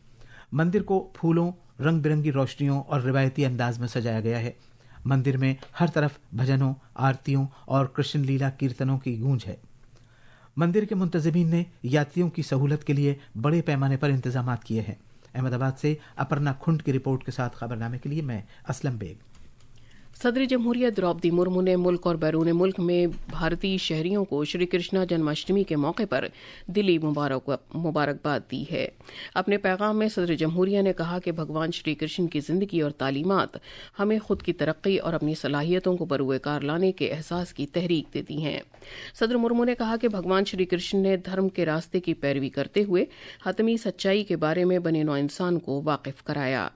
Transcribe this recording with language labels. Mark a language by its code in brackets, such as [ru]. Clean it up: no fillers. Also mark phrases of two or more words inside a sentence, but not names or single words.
[ur] مندر کو پھولوں، رنگ برنگی روشنیوں اور روایتی انداز میں سجایا گیا ہے۔ مندر میں ہر طرف بھجنوں، آرتیوں اور کرشن لیلا کیرتنوں کی گونج ہے۔ مندر کے منتظمین نے یاتریوں کی سہولت کے لیے بڑے پیمانے پر انتظامات کیے ہیں۔ احمد آباد سے اپرنا کھنڈ کی رپورٹ کے ساتھ خبرنامے کے لیے میں اسلم بیگ۔ صدر جمہوریہ دروپدی مرمو نے ملک اور بیرون ملک میں بھارتی شہریوں کو شری کرشنا جنم اشٹمی کے موقع پر دلی مبارکباد دی ہے۔ اپنے پیغام میں صدر جمہوریہ نے کہا کہ بھگوان شری کرشن کی زندگی اور تعلیمات ہمیں خود کی ترقی اور اپنی صلاحیتوں کو بروئے کار لانے کے احساس کی تحریک دیتی ہیں۔ صدر مرمو نے کہا کہ بھگوان شری کرشن نے دھرم کے راستے کی پیروی کرتے ہوئے حتمی سچائی کے بارے میں بنی نوع انسان کو واقف کرایا۔